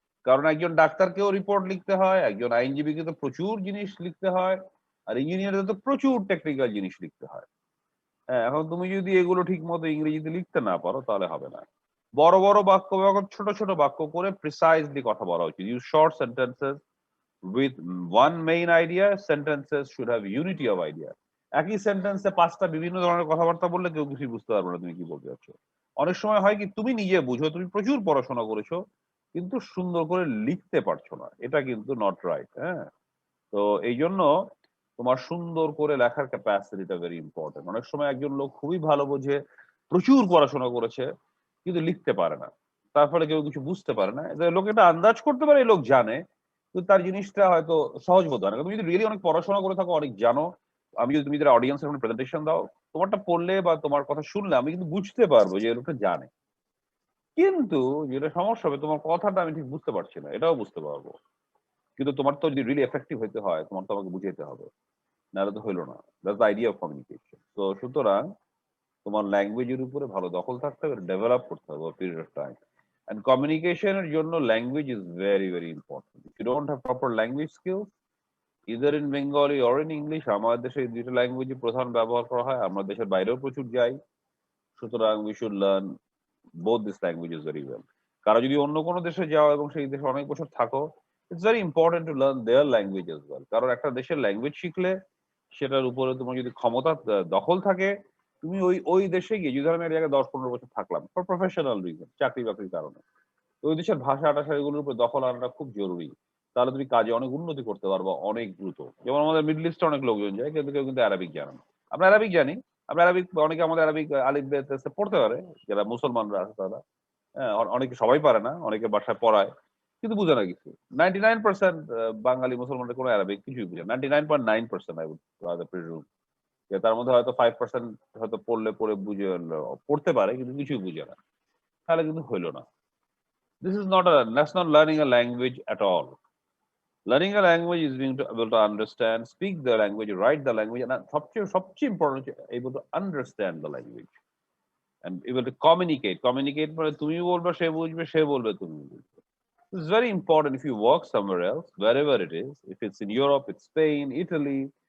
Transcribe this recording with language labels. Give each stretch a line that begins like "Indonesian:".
Bangla: কারণ একজন ডাক্তারকেও রিপোর্ট লিখতে হয়, একজন আইনজীবীকে তো প্রচুর জিনিস লিখতে হয়, আর ইঞ্জিনিয়ারদের তো প্রচুর টেকনিক্যাল জিনিস লিখতে হয়। হ্যাঁ, এখন তুমি যদি এগুলো ঠিক মতো ইংরেজিতে লিখতে না পারো তাহলে হবে না। বড় বড় বাক্য ব্যবহার, ছোট ছোট বাক্য করে প্রিসাইজলি কথা বলা উচিত।
English: Use short sentences with one main idea. Sentences should have unity of idea.
Bangla: একই সেন্টেন্সে পাঁচটা বিভিন্ন ধরনের কথাবার্তা বললে কেউ কিছু বুঝতে পারবে না তুমি কি বলতে চাচ্ছ। অনেক সময় হয় কি, তুমি নিজে বুঝো, তুমি প্রচুর পড়াশোনা করেছো, কিন্তু সুন্দর করে লিখতে পারছো না, এটা কিন্তু
English: Not right.
Bangla: হ্যাঁ, তো এই জন্য তোমার সুন্দর করে লেখার ক্যাপাসিটিটা
English: Very important.
Bangla: অনেক সময় একজন লোক খুবই ভালো বোঝে, প্রচুর পড়াশোনা করেছে, কিন্তু লিখতে পারে না, তার ফলে কেউ কিছু বুঝতে পারে না। লোক এটা আন্দাজ করতে পারে এই লোক জানে, কিন্তু তার জিনিসটা হয়তো সহজ বোধ হয় না। তুমি যদি রিয়েলি অনেক পড়াশোনা করে থাকো, অনেক জানো, আমি যদি তুমি যারা অডিয়েন্স এখন প্রেজেন্টেশন দাও, তোমারটা পড়লে বা তোমার কথা শুনলে আমি কিন্তু বুঝতে পারবো যে এই লোকটা জানে, কিন্তু যেটা সমস্যা হবে তোমার কথাটা আমি ঠিক বুঝতে পারছি না, এটাও বুঝতে পারবো। কিন্তু তোমার তো যদি রিয়েলি এফেক্টিভ হইতে হয়, তোমার তো আমাকে বুঝাইতে হবে, নাহলে তো হইলো না।
English: That's the idea of communication.
Bangla: তো সুতরাং তোমার ল্যাঙ্গুয়েজের উপরে ভালো দখল থাকতে হবে, ডেভেলপ করতে হবে
English: Period of time. And communication
Bangla: এর জন্য
English: language is very very important. If you don't have proper language skills, either in Bengali or in English,
Bangla: আমাদের দেশে এই দুটো ল্যাঙ্গুয়েজই প্রধান ব্যবহার করা হয়, আমরা দেশের বাইরেও প্রচুর যাই,
English: সুতরাং we should learn both these languages very well.
Bangla: কারো যদি অন্য কোনো দেশে যাও এবং সেই দেশে অনেক বছর থাকো,
English: it's very important to learn their language as well.
Bangla: কারণ একটা দেশের ল্যাঙ্গুয়েজ শিখলে সেটার উপরে তোমার যদি ক্ষমতা দখল থাকে, তুমি ওই ওই দেশে গিয়ে, যদি আমি এক জায়গায় 10-15 বছর থাকলাম
English: for professional reason,
Bangla: চাকরি বাকরির কারণে, ওই দেশের ভাষা টাষা এগুলোর উপর দখল আনাটা খুব জরুরি। তাহলে তুমি কাজে অনেক উন্নতি করতে পারবা অনেক দ্রুত। যেমন আমাদের মিডল ইস্টে অনেক লোকজন যায় কিন্তু কেউ কিন্তু অ্যারাবিক জানে না। আমরা অ্যারাবিক জানি। আমরা অ্যারাবিক অনেকে আমাদের অ্যারাবিক আলিফ বে তে পড়তে পারে যারা মুসলমানরা আছে তারা। হ্যাঁ, অনেকে সবাই পারে না, অনেকে বাসায় পড়ায়। কিন্তু বুঝে না কিছু। 99% বাঙালি মুসলমানরা কোনো অ্যারাবিক কিছুই বুঝে না। 99.9%
English: I would rather presume
Bangla: যে তার মধ্যে হয়তো 5% হয়তো পড়লে পড়ে বুঝে পড়তে পারে কিন্তু কিছুই বুঝে না। তাহলে কিন্তু হইল না।
English: This is not a that's not learning a language at all. Learning a language is being able to understand, speak the language, write the language, and সবচেয়ে important able to understand the language and able to communicate.
Bangla: Communicate মানে তুমি বলবে সে বুঝবে, সে বলবে তুমি বুঝবে.
English: It's very important if you work somewhere else, wherever it is. If it's in Europe, it's Spain, Italy.